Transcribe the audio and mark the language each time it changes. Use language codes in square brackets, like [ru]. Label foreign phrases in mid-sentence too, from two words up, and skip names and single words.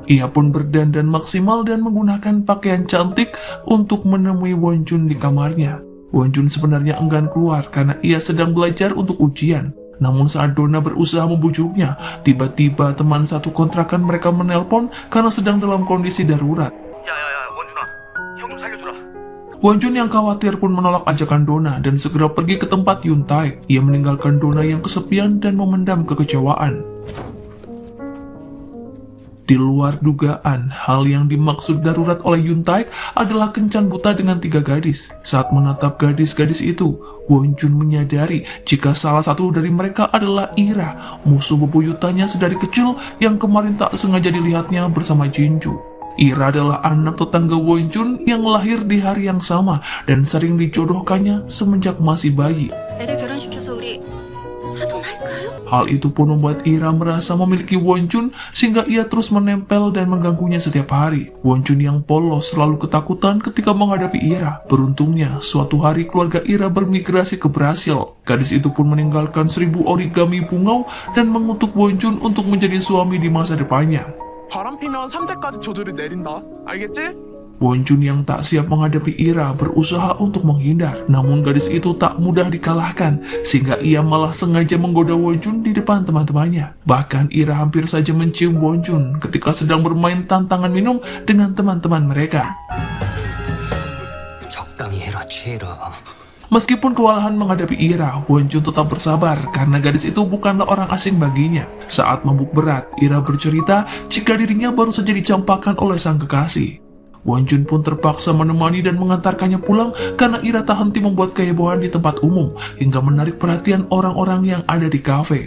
[id] Ia pun berdandan maksimal dan menggunakan pakaian cantik untuk menemui Wonjun di kamarnya. Wonjun sebenarnya enggan keluar karena ia sedang belajar untuk ujian. Namun saat Donna berusaha membujuknya, tiba-tiba teman satu kontrakan mereka menelpon karena sedang dalam kondisi darurat. [ko] 원준아 형 좀 살려주라. [id] Wonjun yang khawatir pun menolak ajakan Donna dan segera pergi ke tempat Yuntae. Ia meninggalkan Donna yang kesepian dan memendam kekecewaan. Di luar dugaan, hal yang dimaksud darurat oleh Yuntae adalah kencan buta dengan 3 gadis. Saat menatap gadis-gadis itu, Wonjun menyadari jika salah satu dari mereka adalah Ira, musuh bebuyutannya sedari kecil yang kemarin tak sengaja dilihatnya bersama Jinju. Ira adalah anak tetangga Wonjun yang lahir di hari yang sama dan sering dijodohkannya semenjak masih bayi. [ko] 애들 결혼시켜서 우리 사돈할까요? [id] Hal itu pun membuat Ira merasa memiliki Wonjun sehingga ia terus menempel dan mengganggunya setiap hari. Wonjun yang polos selalu ketakutan ketika menghadapi Ira. Beruntungnya, suatu hari keluarga Ira bermigrasi ke Brasil. Gadis itu pun meninggalkan 1000 origami bungau dan mengutuk Wonjun untuk menjadi suami di masa depannya. [ko] 바람 피면 3대까지 조조를 내린다. 알겠지? [id] Wonjun yang tak siap menghadapi Ira berusaha untuk menghindar. Namun gadis itu tak mudah dikalahkan, sehingga ia malah sengaja menggoda Wonjun di depan teman-temannya. Bahkan Ira hampir saja mencium Wonjun ketika sedang bermain tantangan minum dengan teman-teman mereka. [ko] 적당히 해라 취해라. [id] Meskipun kewalahan menghadapi Ira, Wonjun tetap bersabar karena gadis itu bukanlah orang asing baginya. Saat mabuk berat, Ira bercerita jika dirinya baru saja dicampakkan oleh sang kekasih. Wonjun pun terpaksa menemani dan mengantarkannya pulang karena Ira tak henti membuat kehebohan di tempat umum hingga menarik perhatian orang-orang yang ada di kafe.